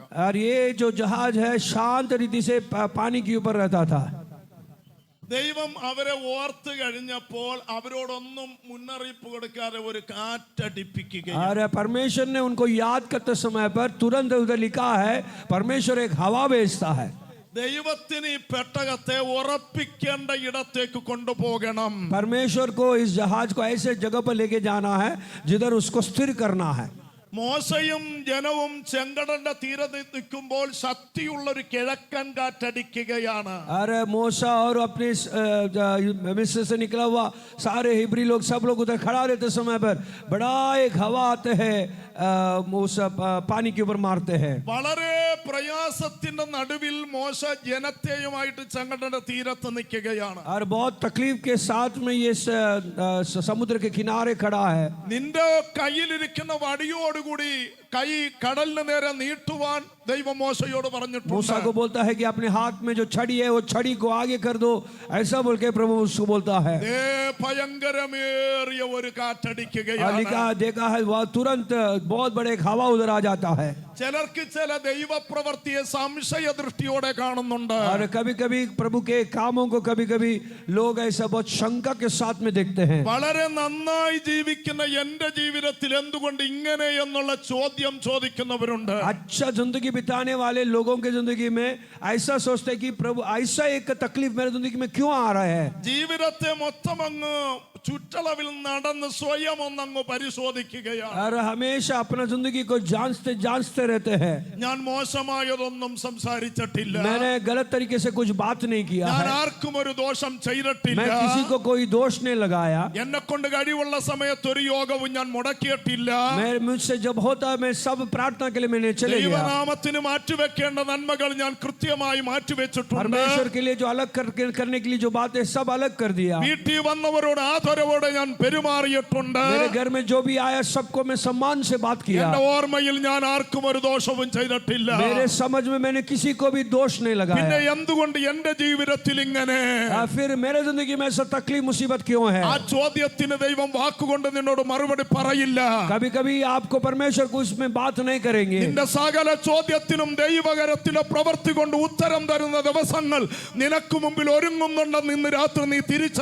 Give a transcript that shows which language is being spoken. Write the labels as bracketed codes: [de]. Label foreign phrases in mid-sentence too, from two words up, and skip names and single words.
[hi] और ये जो जहाज है शांत रीति से पानी के ऊपर रहता था। [ml] ദൈവം അവരെ ഓർത്ത് കഴിഞ്ഞപ്പോൾ അവരോടൊന്നും മുന്നറിയിപ്പ് കൊടുക്കാതെ ഒരു കാറ്റടിപ്പിക്കുകയും, [hi] और परमेश्वर ने उनको याद करते समय पर तुरंत उधर लिखा है परमेश्वर एक हवा भेजता है। [ml] ദൈവത്തിന് ഈ പെട്ടകത്തെ ഉറപ്പിക്കേണ്ട ഇടത്തേക്ക് കൊണ്ടുപോകണം. [hi] परमेश्वर को इस जहाज को ऐसे जगह पर लेके जाना है जिधर उसको स्थिर करना है। [ml] മോശയും ജനവും ചെങ്കടലിന്റെ തീരത്ത് നിൽക്കുമ്പോൾ ശക്തിയുള്ള ഒരു കിഴക്കൻ കാറ്റടിക്കുകയാണ്. [hi] अरे मूसा और अपने मिस्र से निकला हुआ सारे हिब्री लोग सब लोग उधर खड़ा रहते समय पर बड़ा एक हवा आते हैं, मूसा पानी के ऊपर मारते हैं। [ml] വളരെ പ്രയാസത്തിന്റെ നടുവിൽ മോശ ജനത്തെയുമായിട്ട് ചെങ്കടലിന്റെ തീരത്ത് നിൽക്കുകയാണ്. [hi] और बहुत तकलीफ के साथ में ये समुद्र के किनारे खड़ा है। [ml] നിന്റെ കയ്യിലിരിക്കുന്ന വടിയോടുകൂടി കൈ കടലിന് നേരെ നീട്ടുവാൻ ദൈവം മോശയോട് പറഞ്ഞിട്ടുണ്ട്. [hi] मूसा को बोलता है कि अपने हाथ में जो छड़ी है वो छड़ी को आगे कर दो, ऐसा बोल के प्रभु उसको बोलता है। [ml] ഭയങ്കരമേറിയ ഒരു കാറ്റടിക്കുകയാണ്. [hi] देखा है वह तुरंत बहुत बड़े एक हवा उधर आ जाता है। [ml] ചിലർക്ക് ചില ദൈവപ്രവൃത്തിയെ സംശയ ദൃഷ്ടിയോടെ കാണുന്നുണ്ട്. [hi] और कभी कभी प्रभु के कामों को कभी कभी लोग ऐसा बहुत शंका के साथ में देखते हैं। [ml] വളരെ നന്നായി ജീവിക്കുന്ന എന്റെ ജീവിതത്തിൽ എന്തുകൊണ്ട് ഇങ്ങനെ എന്നുള്ള ചോദ്യം ചോദിക്കുന്നവരുണ്ട്. [hi] अच्छा जिंदगी बिताने वाले लोगों के जिंदगी में ऐसा सोचते हैं कि प्रभु ऐसा एक तकलीफ मेरे जिंदगी में क्यों आ रहा है। [ml] ജീവിതത്തെ മൊത്തം അങ്ങ് ചുറ്റളവിൽ നടന്ന് സ്വയം ഒന്നങ്ങ് പരിശോധിക്കുകയാണ്. [hi] और हमेशा अपना जिंदगी को जांचते रहते हैं। [ml] ഞാൻ മോശമായതൊന്നും സംസാരിച്ചിട്ടില്ല, [hi] मैंने गलत तरीके से कुछ बात नहीं किया [ml] ഞാൻ [hi] है, [ml] ആർക്കും ഒരു ദോഷം ചെയ്തിട്ടില്ല, [hi] मैं किसी को कोई दोष नहीं लगाया, [ml] എന്നെ കൊണ്ട് കഴിവുള്ള സമയത്ത് ഒരു യോഗവും ഞാൻ മുടക്കിയിട്ടില്ല. [hi] मैं मुझसे जब होता है मैं सब प्रार्थना के लिए मैंने चले गया। [ml] ദൈവനാമത്തിന് മാറ്റിവെക്കേണ്ട നന്മകൾ ഞാൻ കൃത്യമായി മാറ്റിവെച്ചിട്ടുണ്ട്. [hi] परमेश्वर के लिए जो अलग करने के लिए जो बात है सब अलग कर दिया। [ml] വീട്ടിൽ വന്നവരോട് ആദരവോടെ ഞാൻ പെരുമാറിയിട്ടുണ്ട്. [hi] मेरे घर में जो भी आया सबको मैं सम्मान से बात किया। [ml] എന്റെ ഓർമ്മയിൽ ഞാൻ ആർക്കും ഒരു ദോഷവും ചെയ്തിട്ടില്ല. [hi] मेरे समझ में मैंने किसी को भी दोष नहीं [ml] പിന്നെ [hi] लगाया। [ml] എന്തുകൊണ്ട് എന്റെ ജീവിതത്തിൽ ഇങ്ങനെ? [hi] फिर मेरे जिंदगी में ऐसा तकलीफ मुसीबत क्यों है? [ml] ആ ചോദ്യത്തിന് ദൈവം വാക്കുകൊണ്ട് നിന്നോട് മറുപടി പറയില്ല. [hi] कभी कभी आपको परमेश्वर को उसमें बात नहीं करेंगे। [ml] നിന്റെ സകല ചോദ്യത്തിനും ദൈവകരത്തിന്റെ പ്രവൃത്തി കൊണ്ട് ഉത്തരം തരുന്ന ദിവസങ്ങൾ നിനക്ക് മുമ്പിൽ ഒരുങ്ങുന്നുണ്ടെന്ന് ഇന്ന് രാത്രി നീ തിരിച്ചറിഞ്ഞുകൊള്ളണം.